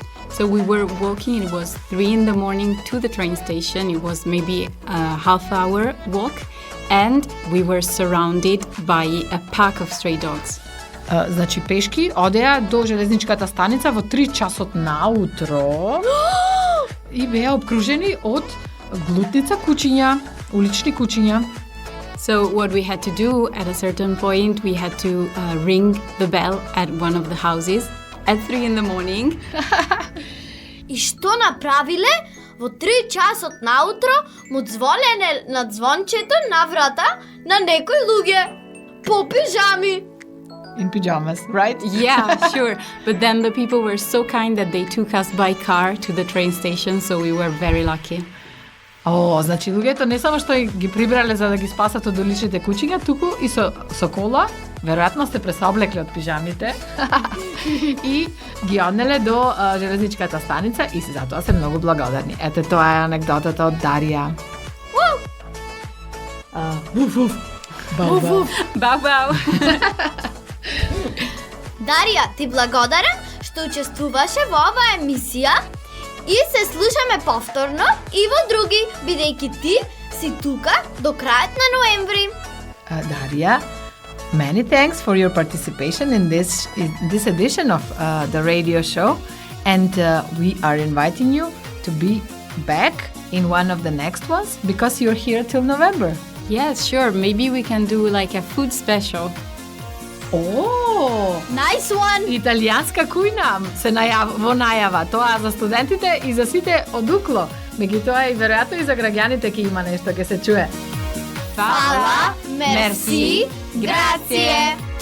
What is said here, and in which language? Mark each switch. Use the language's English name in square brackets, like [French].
[English] So we were walking, it was 3 in the morning to the train station, it was maybe a half-hour walk, and we were surrounded by a pack of stray dogs. [Macedonian] Значи пешки одеа до железничката станица во 3 часот наутро и беа обкружени од глутница кучиња, улични кучиња. [English] So what we had to do at a certain point, we had to ring the bell at one of the houses at 3 in the morning. [Macedonian] И што направиле? Во 3 часот наутро му звонеле на звончето на врата на некои луѓе по пижами. [English] In pajamas, right? Yeah, sure. But then the people were so kind that they took us by car to the train station, so we were very lucky. [Macedonian] Значи луѓето не само што ги прибрале за да ги спасат од уличните кучиња, туку и со кола, веројатно се пресоблекле од пижамите и ги однеле до железничката станица и затоа се многу благодарни. Ете, тоа е анекдотата од Дарија. Бау-бау. Бау-бау! Дарија, ти благодарам што учествуваше во оваа емисија и се слушаме повторно и во други, бидејќи ти си тука до крајот на ноември. [English] Daria, many thanks for your participation in this edition of the radio show, and we are inviting you to be back in one of the next ones because you're here till November. Yes, sure. Maybe we can do like a food special. Oh, Nice one! [Macedonian] италијанска кујна се во најава. Тоа за студентите и за сите од укло. Меѓутоа и веројатно и за граѓаните ќе има нешто ќе се чуе. Фала, мерси, грацие!